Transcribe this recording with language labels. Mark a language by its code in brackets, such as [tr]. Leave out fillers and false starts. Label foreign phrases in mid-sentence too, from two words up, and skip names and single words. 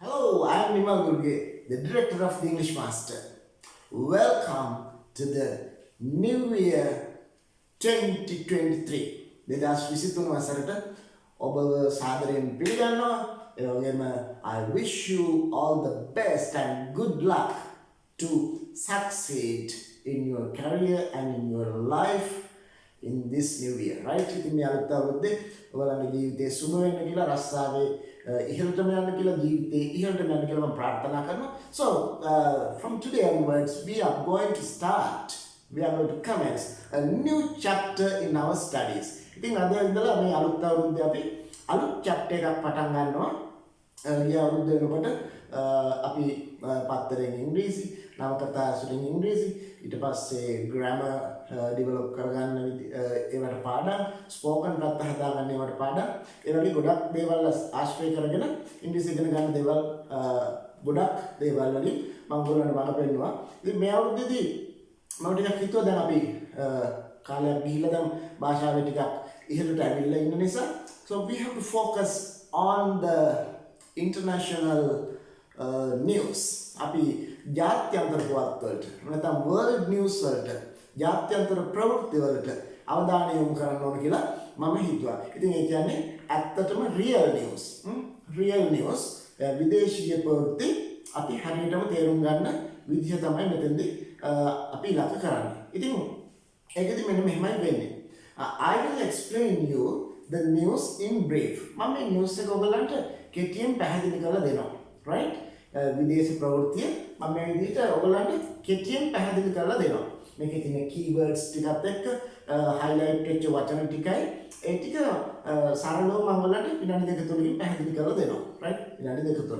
[en] Hello, I am Nimal Guruge, the director of the English Master. Welcome to the New Year 2023. [si] දෙදස් විසිතුන වසරට ඔබව සාදරයෙන් පිළිගන්නවා. ඒ වගේම [en] I wish you all the best and good luck to succeed in your career and in your life in this new year, right? [si] ඉතින් මේ අලුත් අවුරුද්දේ ඔයාලගේ ජීවිතේ සුබ වෙන්න කියලා රස්සාවේ ඉහළටම යන්න කියලා ජීවිතේ ඉහළටම යන්න කියලා මම ප්‍රාර්ථනා කරනවා. [en] So from today onwards we are going to commence a new chapter in our studies. [si] ඉතින් අද ඉඳලා මේ අලුත් අවුරුද්දේ අපි අලුත් chapter එකක් පටන් ගන්නවා. ඊය අවුරුද්ද වෙනකොට අපි පත්තරෙන් ඉංග්‍රීසි, නවකතා ඇසුරින් ඉංග්‍රීසි, ඊට පස්සේ [en] grammar develop [si] කරගන්න ඒවට පාඩම්, spoken පැත්ත හදාගන්න ඒවට පාඩම්, ඒ වගේ ගොඩක් දේවල් ආශ්‍රය කරගෙන ඉංග්‍රීසි ඉගෙන ගන්න දේවල් ගොඩක් දේවල් වලින් මම ඔයගොල්ලන්ට මඟ පෙන්නුවා. ඉතින් මේ අවුරුද්දේදී මම ටිකක් හිතුවා දැන් අපි කාලයක් ගිහිල්ලා දැන් භාෂාවේ ටිකක් ඉහළට ඇවිල්ලා ඉන්න නිසා [en] so we have to focus on the international news. [si] අපි ජාත්‍යන්තර පුවත් වලට නැත්නම් [en] world news [si] වලට ජාත්‍යන්තර ප්‍රවෘත්ති වලට අවධානය යොමු කරන්න ඕන කියලා මම හිතුවා. ඉතින් ඒ කියන්නේ ඇත්තටම [en] real news [si] විදේශීය ප්‍රවෘත්ති අපි හරියටම තේරුම් ගන්න විදිහ තමයි මෙතෙන්දී අපි ඉලක්ක කරන්නේ. ඉතින් ඒකෙදි මෙන්න මෙහෙමයි වෙන්නේ. [en] I will explain you the news in brief. [si] මම මේ news එක ඔයගලන්ට කෙටියෙන් පැහැදිලි කරලා දෙනවා. right? විදේශ ප්‍රවෘත්තිය මම මේ විදිහට ඔයගලන්ට කෙටියෙන් පැහැදිලි කරලා දෙනවා. මේකේ තියෙන keywords ටිකත් එක්ක highlight වෙච්ච වචන ටිකයි ඒ ටික සරලව මම ඔයගලන්ට විනාඩි දෙක තුනකින් පැහැදිලි කරලා දෙනවා. right? විනාඩි දෙක තුනයි.